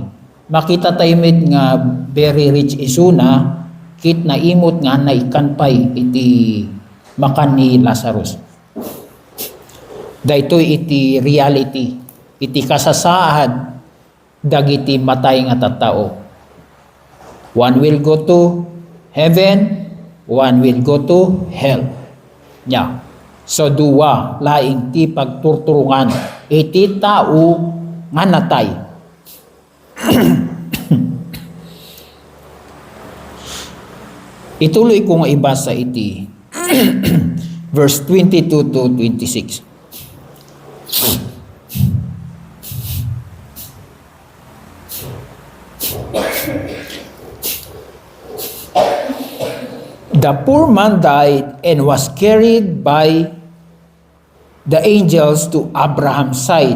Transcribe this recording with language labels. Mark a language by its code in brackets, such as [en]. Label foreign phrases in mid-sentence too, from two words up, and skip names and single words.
[ilo] Makita tayo mit nga [en] very rich [ilo] isuna, kit na imot nga na ikanpay iti makan ni Lazarus. Daytoy iti reality, iti kasasaad dagiti matay nga tattao. [en] One will go to heaven, one will go to hell. Yeah. [ilo] So duwa laing ti pagturturungan iti tao nga natay. Ituloy ko nga ibasa iti verse 22 to 26. [en] The poor man died and was carried by the angels to Abraham's side.